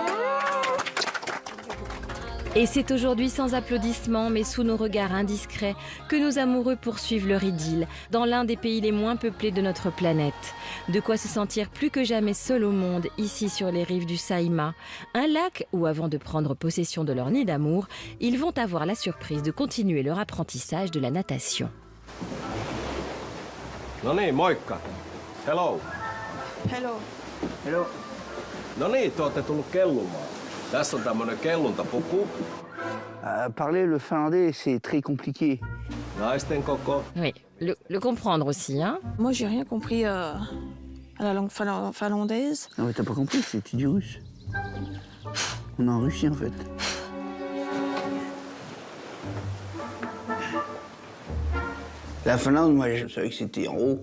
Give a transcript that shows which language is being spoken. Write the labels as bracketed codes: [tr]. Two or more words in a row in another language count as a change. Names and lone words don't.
[fr] Et c'est aujourd'hui sans applaudissements, mais sous nos regards indiscrets, que nos amoureux poursuivent leur idylle dans l'un des pays les moins peuplés de notre planète. De quoi se sentir plus que jamais seul au monde, ici sur les rives du Saïma, un lac où, avant de prendre possession de leur nid d'amour, ils vont avoir la surprise de continuer leur apprentissage de la natation. [fi] No niin, moikka. Hello. Hello. Hello. No niin, te olette tullut kellumaan. Tässä on tämmönen kelluntapuku. [fr] Parler le finlandais, c'est très compliqué. [fi] Naisten koko. [fr] Oui, le comprendre aussi, hein. Moi, j'ai rien compris à la langue finlandaise. Non, mais t'as pas compris, c'est du russe. On est en Russie, en fait. La Finlande, moi, je savais que c'était en haut.